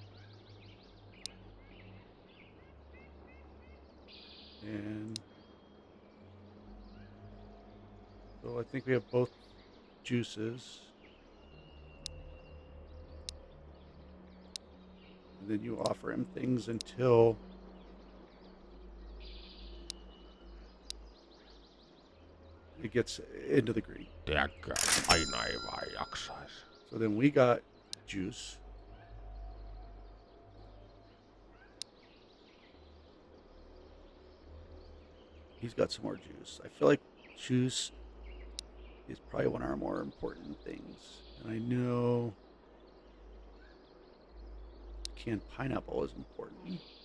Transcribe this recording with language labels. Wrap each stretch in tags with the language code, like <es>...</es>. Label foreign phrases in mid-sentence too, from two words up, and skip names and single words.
<en>And so I think we have both juices. And then you offer him things until it gets into the green.</en> <fi>Tiedätkö, aina ei vaan jaksaisi.</fi> <en>So then we got juice. He's got some more juice. I feel like juice is probably one of our more important things. And I know canned pineapple is important.</en>